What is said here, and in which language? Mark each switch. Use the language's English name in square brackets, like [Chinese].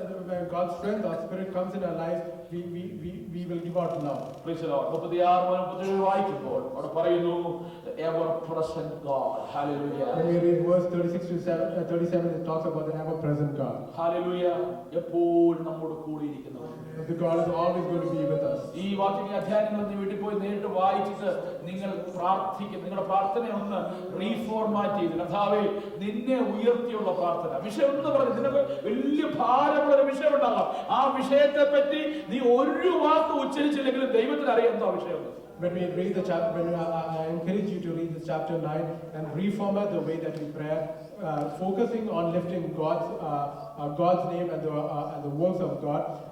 [English] When God's strength or Spirit comes in our lives, we will give out love. Praise the Lord. [Malayalam] 36-37 വായിക്കുമ്പോൾ അവിടെ പറയുന്നു [English] the ever present God. Hallelujah. When we read verse 36 to 37, it talks about the ever present God. [Malayalam] Hallelujah. എപ്പോഴും നമ്മോട് കൂടെ ഇരിക്കുന്നവൻ. [English] The God is always going to be with us. [Malayalam] ഈ വാക്യ അധ്യായങ്ങൾ നീ വീട്ടിൽ പോയി നേരിട്ട് വായിച്ചിട്ട് നിങ്ങൾ പ്രാർത്ഥിക്കും, നിങ്ങളുടെ പ്രാർത്ഥന ഒന്ന് റീഫോർമാറ്റ് ചെയ്ത്, കർത്താവേ നിന്നെ ഉയർത്തിയുള്ള പ്രാർത്ഥന. വിഷയം എന്ന് പറഞ്ഞു നിനക്ക് വലിയ ഭാരമുള്ള ഒരു വിഷയം ഉണ്ടാകാം, ആ വിഷയത്തെ പറ്റി നീ ഒരു വാക്ക് ഉച്ചരിച്ചില്ലെങ്കിലും ദൈവത്തിന് അറിയാം എന്താ വിഷയം. [English] When we read the chapter, I encourage you to read this chapter 9 and reformat the way that we pray, focusing on lifting God's name and the works of God.